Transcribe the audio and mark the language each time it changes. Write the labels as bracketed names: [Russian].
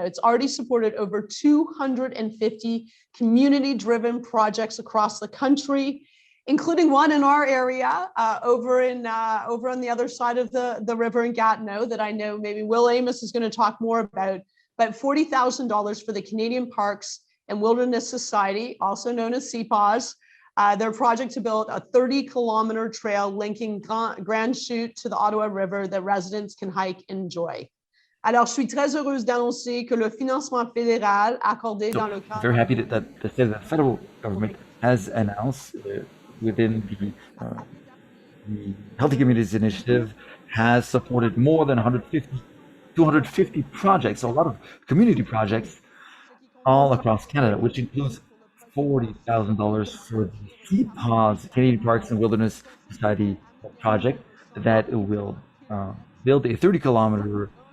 [English] It's already supported over 250 community-driven projects across the country, including one in our area over on the other side of the river in Gatineau that I know maybe Will Amos is going to talk more about, but $40,000 for the Canadian Parks and Wilderness Society, also known as CPAWS, their project to build a 30-kilometer trail linking Grand Chute to the Ottawa River that residents can hike and enjoy. [French] Alors, je suis très heureuse d'annoncer que le financement fédéral accordé dans le cadre... [English] Very happy that the federal government has announced within the Healthy Communities Initiative has supported more than 250 projects, so a lot of community projects all across Canada, which includes $40,000 for the CPAWS, Canadian Parks and Wilderness Society project that will build a 30-kilometer